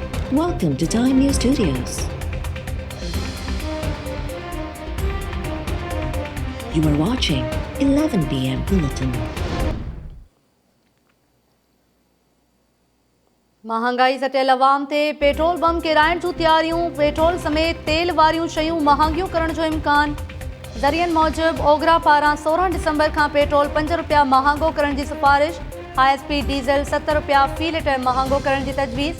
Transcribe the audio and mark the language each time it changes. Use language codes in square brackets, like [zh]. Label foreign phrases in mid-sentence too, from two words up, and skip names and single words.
[en] Welcome to Time News Studios. You are watching 11 PM Bulletin. [sd] महांगाई सटियल अवाम ते [en] petrol bomb [sd] किराइण जूं तैयारियूं, पेट्रोल समेत तेल वारियूं शयूं महांगियूं करण जो इम्कान। ज़रियनि मूजिबि ओगरा पारां 16 दिसंबर खां पेट्रोल 5 रुपया महांगो करण जी सिफारिश, [en] high speed diesel [sd] 7 रुपया फ़ी लीटर महांगो करण जी तजवीज़।